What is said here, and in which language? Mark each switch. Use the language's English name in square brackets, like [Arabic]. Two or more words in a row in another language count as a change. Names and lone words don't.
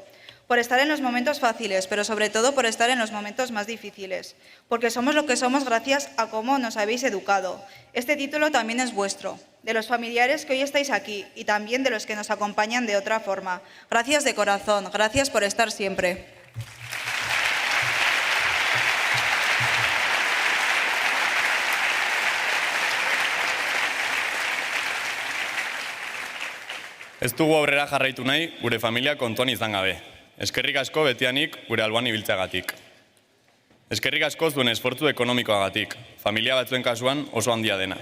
[Spanish] Por estar en los momentos fáciles, pero sobre todo por estar en los momentos más difíciles. Porque somos lo que somos gracias a cómo nos habéis educado. Este título también es vuestro, de los familiares que hoy estáis aquí y también de los que nos acompañan de otra forma. Gracias de corazón, gracias por estar siempre. [Basque] Ez dugu aurrera jarraitu nahi, gure familia kontuan izan gabe. Eskerrik asko betianik gure alboan ibiltzeagatik. Eskerrik asko zuen esfortzu ekonomikoagatik, familia batzuen kasuan oso handia dena.